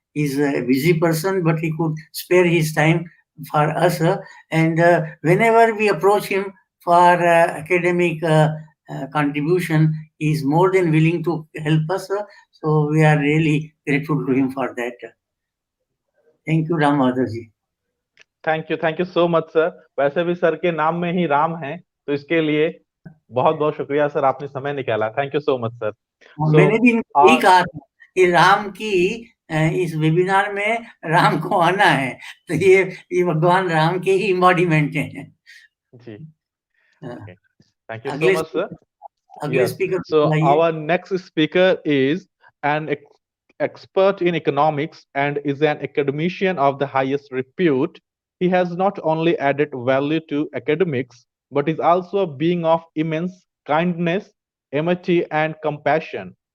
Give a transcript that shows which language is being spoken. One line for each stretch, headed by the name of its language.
English: He's a busy person, but he could spare his time for us, and whenever we approach him for academic contribution, he is more than willing to help us. So we are really grateful to him for that. Thank you, Ram Madhav ji. Thank you so much sir.
Hindi: वैसे भी sir के नाम में ही राम है, तो इसके लिए बहुत बहुत शुक्रिया सर, आपने समय निकाला.
English: Thank you so much sir.
Hindi: मैंने भी यही कहा था कि राम की इस वेबिनार में राम को आना है, तो ये भगवान राम के ही एम्बॉडिमेंट हैं.
English: जी. Thank you so much, sir.
Hindi: अगले speaker.
English: So our next speaker is an expert in economics and is an academician of the highest repute. He has not only added value to academics, but is also a being of immense kindness, empathy, and compassion.